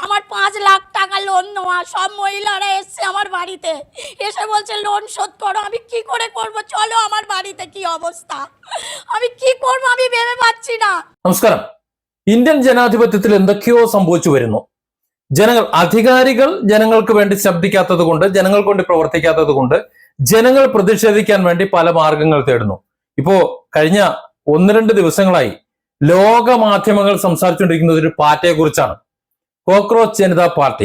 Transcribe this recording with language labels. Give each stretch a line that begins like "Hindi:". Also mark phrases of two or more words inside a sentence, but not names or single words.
Bangla: আমার 5 লাখ টাকা লোন নেওয়া, সব মহিলারা এসছে আমার বাড়িতে, এসে বলছে লোন শোধ করো। আমি কি করে করব? চলো আমার বাড়িতে কি অবস্থা, আমি কি করব আমি ভেবে পাচ্ছি না.
Malayalam: നമസ്കാരം. ഇന്ത്യൻ ജനാധിപത്യത്തിൽ എന്തൊക്കെയോ സംഭവിച്ചു വരുന്നു. അധികാരികൾ ജനങ്ങൾക്ക് വേണ്ടി ശബ്ദിക്കാത്തത് കൊണ്ട്, ജനങ്ങൾക്ക് വേണ്ടി പ്രവർത്തിക്കാത്തത് കൊണ്ട് ജനങ്ങൾ പ്രതിഷേധിക്കാൻ വേണ്ടി പല മാർഗങ്ങൾ തേടുന്നു. ഇപ്പോ കഴിഞ്ഞ 1-2 ദിവസങ്ങളായി ലോക മാധ്യമങ്ങൾ സംസാരിച്ചുകൊണ്ടിരിക്കുന്നത് ഒരു പാർട്ടിയെ കുറിച്ചാണ്, കോക്രോച്ച് ജനതാ പാർട്ടി.